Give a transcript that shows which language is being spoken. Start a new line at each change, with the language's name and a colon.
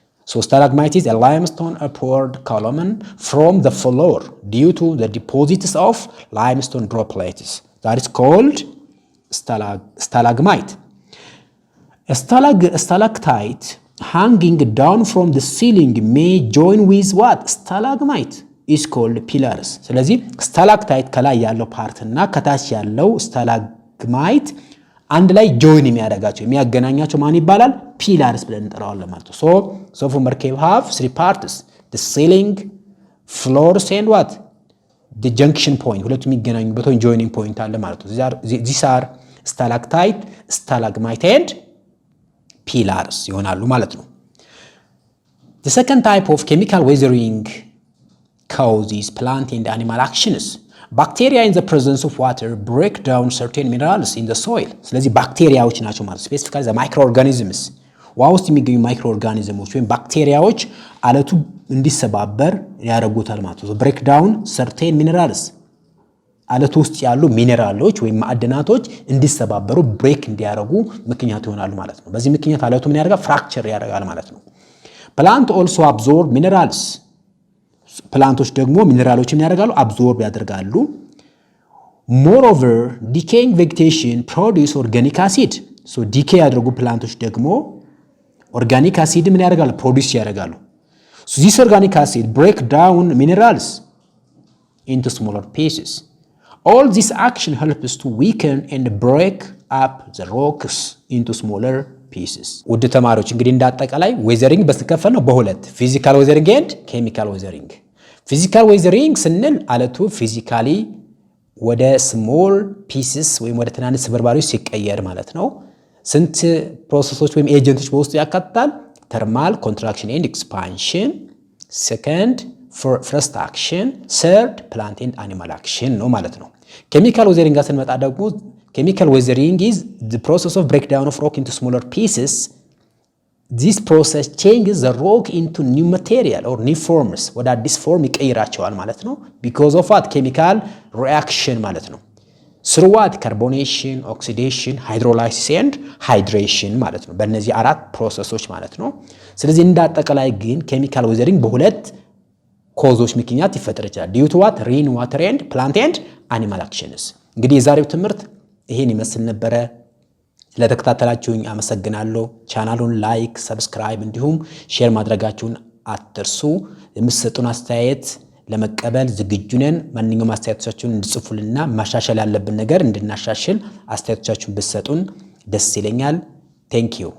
English: So stalagmite is a limestone upward column from the floor due to the deposits of limestone droplets. That is called stalagmite. A stalactite hanging down from the ceiling may join with what? Stalagmite is called pillars.
Amharic: ስለዚህ stalactite ከላይ ያለው ፓርት እና ከታች ያለው stalagmite አንድ ላይ join የሚያገናኛቸው ማን ይባላል? pillars ብለን እንጠራዋለን ማለት ነው።
English: So from Merkab have three parts: the ceiling, floors and what? The junction point.
Amharic: ሁለቱ የሚገናኙበት ወይ
English: joining point አለ ማለት ነው። These are stalactite, stalagmite and pillars
Amharic: ይሆናሉ ማለት ነው።
English: The second type of chemical weathering causes plant and animal actions. Bacteria in the presence of water break down certain minerals in the soil.
Amharic: ስለዚህ ባክቴሪያዎች ናቸው ማለት specifically the microorganisms. ውሃ ውስጥ የሚገኙ ማይክሮኦርጋኒዝሞች ወይም ባክቴሪያዎች አለቱ እንዲሰባበር ያደርጉታል ማለት ነው።
English: break down certain minerals
Amharic: አለቱ ውስጥ ያሉ ሚነራሎች ወይም ማዕድናቶች እንዲሰባበሩ ብሬክ እንዲያደርጉ ምክንያት ይሆናሉ ማለት ነው። በዚህ ምክንያት አለቱ ምን ያደርጋል? ፍራክቸር ያደርጋል ማለት ነው። ፕላንት ኦልሶ አብዞርብ ሚነራልስ። ፕላንቶች ደግሞ ሚነራሎችን ያደርጋሉ፣ አብዞርብ ያደርጋሉ። ሞሮቨር ዲኬይንግ ቬጂቴሽን ፕሮዲዩስ ኦርጋኒክ አሲድ። ሶ ዲኬ ያደርጉ ፕላንቶች ደግሞ ኦርጋኒክ አሲድ ምን ያደርጋሉ?
English: ፕሮዲዩስ ያደርጋሉ። ሶ ዚስ ኦርጋኒክ አሲድ ብሬክ ዳውን ሚነራልስ ኢንቱ ስሞለር ፒስስ. All this action helps to weaken and break up the rocks into smaller pieces.
Amharic: ውድ ተማሪዎች እንግዲህ እንዳጠቃላይ ዌዘሪንግ በስተከፈል ነው በሁለት ፊዚካል ዌዘሪንግ ኤንድ ኬሚካል ዌዘሪንግ። ፊዚካል ዌዘሪንግ ስንል አለቱ ፊዚካሊ ወደ ስሞል ፒስስ ወይም ወደ ትናንሽ ስብርባሪዎች ሲቀየር ማለት ነው። ስንት ፕሮሰሶች ወይም ኤጀንቶች በውስጡ ያካትታል?
English: ተርማል ኮንትራክሽን ኤንድ ኤክስፓንሽን፣ ሰከንድ first action, third plant and animal action ነው ማለት ነው።
Amharic: ኬሚካል ዌዘሪንግ ጋር ስንመጣ ደግሞ
English: ኬሚካል ዌዘሪንግ is the process of breakdown of rock into smaller pieces. This process changes the rock into new material or new forms.
Amharic: ወደ አዲስ ፎርም ይቀይራቸዋል ማለት ነው።
English: because of what? chemical reaction
Amharic: ማለት ነው።
English: through what? carbonation, oxidation, hydrolysis and hydration
Amharic: ማለት ነው። በእነዚህ አራት ፕሮሰሶች ማለት ነው። ስለዚህ እንዳጠቃላይ ግን ኬሚካል ዌዘሪንግ በሁለት ኮዞች ምክንያት ይፈጠር ይችላል። ዲዩ ቱ ዋት? ሬን ዋተር ኤንድ ፕላንት ኤንድ አኒማል አክሽንስ። እንግዲህ የዛሬው ትምህርት ይሄን ይመስል ነበረ። ስለተከታተላችሁኝ አመሰግናለሁ። ቻናሉን ላይክ፣ ሰብስክራይብ እንዲሁም ሼር ማድረጋችሁን አትርሱ። የምትሰጡን አስተያየት ለመቀበል ዝግጁ ነን። ማንኛውም አስተያየቶቻችሁን እንድጽፉልና ማሻሻል ያለብን ነገር እንድናሻሽል አስተያየቶቻችሁን ብትሰጡን ደስ ይለኛል። ቴንክ ዩ